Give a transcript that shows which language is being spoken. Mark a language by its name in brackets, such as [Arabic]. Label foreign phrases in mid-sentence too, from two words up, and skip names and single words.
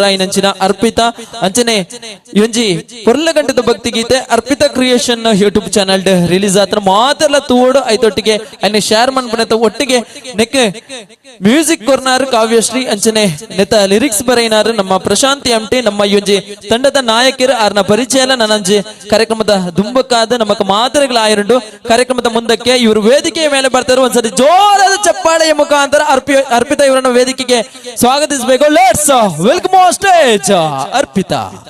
[Tulu] ಆಯ್ನಂಚಿನ ಅರ್ಪಿತ ಅಂಚನೆ ಒಂಜಿ ಪೊರ್ಲ ಗಂಟದ ಭಕ್ತಿ ಗೀತೆ ಅರ್ಪಿತ ಕ್ರಿಯೇಷನ್ ಯೂಟ್ಯೂಬ್ ಚಾನಲ್ ರಿಲೀಸ್ ಆತ್ರ ಮಾತೆಲ್ಲ ತೂಡು ಐತೊಟ್ಟಿಗೆ ಅನ್ನ ಶೇರ್ ಮಾಡ್ಬಿಡತ್ತ ಒಟ್ಟಿಗೆ ನೆಕ್ಕೆ ಮ್ಯೂಸಿಕ್ ಕೊರ್ನಾರು ಕಾವ್ಯಶ್ರೀ ಅಂಚನೆ ನೆತ ಲಿರಿಕ್ಸ್ ಬರೆಯಿನಾರು ನಮ್ಮ ಪ್ರಶಾಂತಿ ಎಂಟಿ ನಮ್ಮ ಒಂಜಿ ತಂಡದ ನಾಯಕರು ಆರ್ನ ಪರಿಚಯ ಎಲ್ಲ ನನಂಜಿ ಕಾರ್ಯಕ್ರಮದ ದುಂಬಕ್ಕಾದ ನಮಕ್ ಮಾತರೆಗಳ ಆಯರುಂಡು [Kannada] ಕಾರ್ಯಕ್ರಮದ ಮುಂದಕ್ಕೆ ಇವರು ವೇದಿಕೆಯ ಮೇಲೆ ಬರ್ತಾರೆ. ಒಂದ್ಸರಿ ಜೋರಾದ ಚಪ್ಪಾಳೆಯ ಮುಖಾಂತರ ಅರ್ಪಿತಾ ಇವರನ್ನು ವೇದಿಕೆಗೆ ಸ್ವಾಗತಿಸಬೇಕು. [English] let's welcome on stage ಅರ್ಪಿತಾ.